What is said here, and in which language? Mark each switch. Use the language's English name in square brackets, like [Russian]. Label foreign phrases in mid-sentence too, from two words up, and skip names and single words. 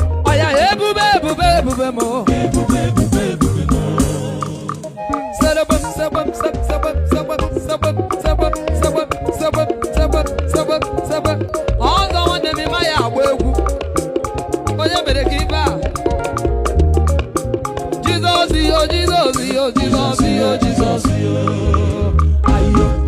[Igbo] Aya, ebube, ebube, ebube m, o. Ebube, ebube, ebube m, o. Sebem, sebem, seb-, sebem, sebem, sebem, sebem, sebem, sebem, sebem, sebem. Ọzọ nwanne m, ị maghị agba egwu. Onye mere ka ibe a? Jizọs, iyo, Jizọs, iyo, Jizọs, iyo, Jizọs, iyo. Ayo.